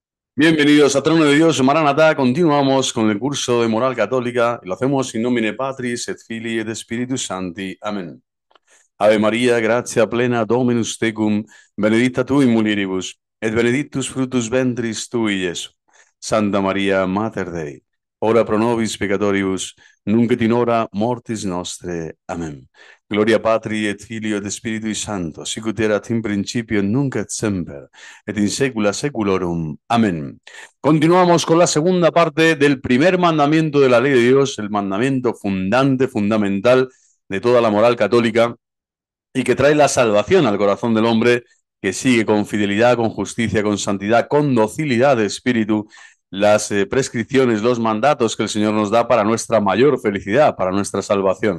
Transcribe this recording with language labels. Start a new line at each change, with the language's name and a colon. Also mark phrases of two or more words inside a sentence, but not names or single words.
Spanish: Bienvenidos a Trono de Dios, Maranatá. Continuamos con el curso de moral católica y lo hacemos
Latin: in nomine Patris et Filii et Spiritus Sancti.
Spanish: Amén.
Latin: Ave María, gratia plena, Dominus tecum, benedicta tu in mulieribus, et benedictus fructus ventris tui, Iesus. Santa María, Mater Dei, ora pro nobis peccatoribus, nunc et in hora mortis nostre. Amén. Gloria Patri et Filio et Spiritui Sancto, sic ut erat in principio, nunc et semper, et in saecula saeculorum. Amén.
Spanish: Continuamos con la segunda parte del primer mandamiento de la ley de Dios, el mandamiento fundante, fundamental de toda la moral católica, y que trae la salvación al corazón del hombre, que sigue con fidelidad, con justicia, con santidad, con docilidad de espíritu las prescripciones, los mandatos que el Señor nos da para nuestra mayor felicidad, para nuestra salvación.